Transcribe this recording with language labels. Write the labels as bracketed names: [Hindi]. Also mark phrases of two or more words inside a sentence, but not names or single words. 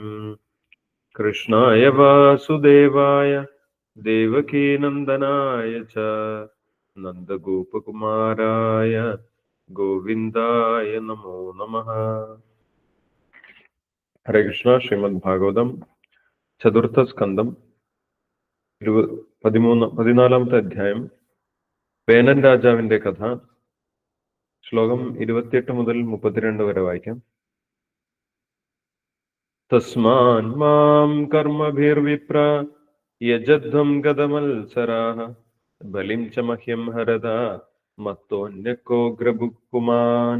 [Sanskrit] कृष्णाय वासुदेवाय देवकीनन्दनाय च नन्दगोपकुमाराय गोविन्दाय नमो नमः। हरे कृष्ण। [Malayalam] श्रीमद् भागवतम ചതുർത്ഥ സ്കന്ധം 14ാമത്തെ അധ്യായം വേനൻ രാജാവിന്റെ കഥ. ശ്ലോകം 28 മുതൽ 32 വരെ വായിക്കാം. [Sanskrit] തസ്മാൻ മാം കർമ്മഭിർവിപ്ര യജധ്വം ഗതമത്സരാഃ ബലിം ച മഹ്യം ഹരത മത്തോന്യകോഗ്രഭുക്പുമാൻ.